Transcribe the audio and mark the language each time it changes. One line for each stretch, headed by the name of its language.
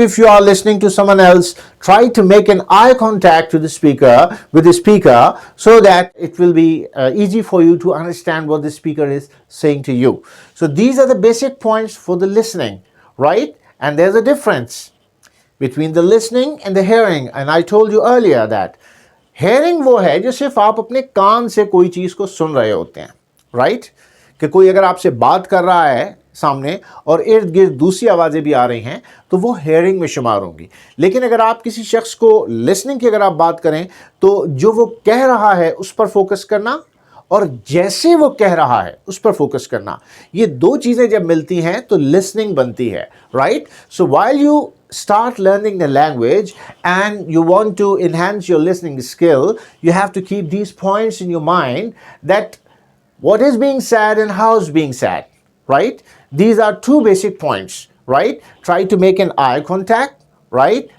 English: If you are listening to someone else, try to make an eye contact with the speaker so that it will be easy for you to understand what the speaker is saying to you. So these are the basic points for the listening, right? And there's a difference between the listening and the hearing. And I told you earlier that
Hindi: hearing वो है जो सिर्फ आप अपने कान से कोई चीज़ को सुन रहे होते हैं, राइट? कि कोई अगर आपसे बात कर रहा है सामने और इर्द गिर्द दूसरी आवाज़ें भी आ रही हैं तो वो हेयरिंग में शुमार होंगी. लेकिन अगर आप किसी शख्स को लिसनिंग की अगर आप बात करें तो जो वो कह रहा है उस पर फोकस करना और जैसे वो कह रहा है उस पर फोकस करना, ये दो चीज़ें जब मिलती हैं तो लिसनिंग बनती है, right?
English: So while you start learning the language and you want to enhance your listening skill, you have to keep these points in your mind, that what is being said and how is being said, right? These are two basic points, right? Try to make an eye contact, right?